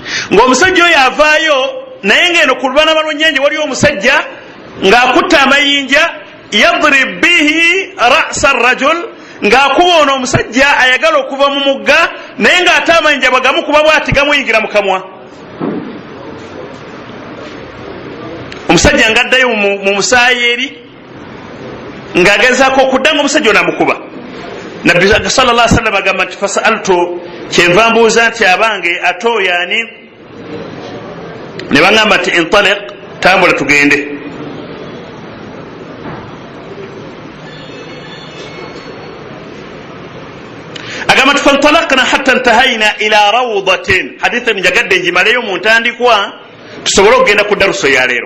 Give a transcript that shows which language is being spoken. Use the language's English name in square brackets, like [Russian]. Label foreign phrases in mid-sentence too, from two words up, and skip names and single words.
[Ganda] Ng'omusajja oyo avaayo naye ngeno ku lubalama lw'ennyanja waliwo omusajja ng'akutta amayinja [Arabic] يضرب به رأس الرجل, [Ganda] ng'akuba ono omusajja ayagala okuva mu mugga naye ng'ate amayinja bagamukuba bw'ati gamuyingira mu kamwa. Omusajja ng'addayo mu musaayi eri ng'agezaako okudda ng'omusajja ono amukuba. Nabbi [Arabic] صلى الله عليه وسلم [Ganda] agamba nti fasaltu, kyenva mbuuza nti abange ate oyo ani? Ne baŋŋamba nti intaliq, tambula tugende. Agamba nti [Arabic] فانطلقنا حتى انتهينا إلى روضة, [Ganda] hadithi njagadde njimaleyo mu ntandikwa tusobole okugenda ku daruso ya leero.